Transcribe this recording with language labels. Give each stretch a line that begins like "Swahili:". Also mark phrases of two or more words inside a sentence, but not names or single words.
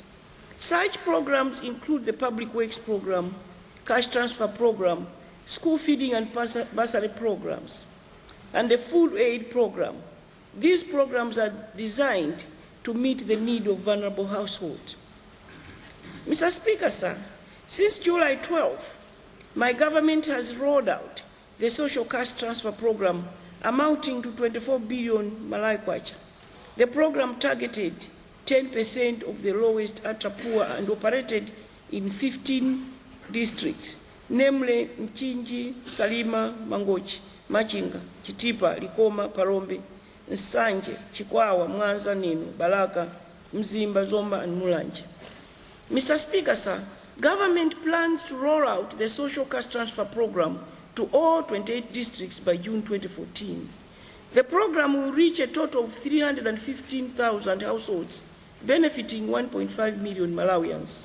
English: Such programs include the Public Works Program, Cash Transfer Program, School Feeding and Bursary Programs, and the Food Aid Program. These programs are designed to meet the need of vulnerable households. Mr. Speaker, sir, since July 12, my government has rolled out the Social Cash Transfer Program amounting to 24 billion Malawi kwacha. The program targeted 10% of the lowest ultra-poor and operated in 15 districts, namely Mchinji, Salima, Mangochi, Machinga, Chitipa, Likoma, Parombe, Nsanje, Chikwawa, Mwanza, Nino, Balaka, Mzimba, Zomba, and Mulanje. Mr. Speaker, sir, government plans to roll out the Social Cash Transfer Program to all 28 districts by June 2014. The program will reach a total of 315,000 households, benefiting 1.5 million Malawians.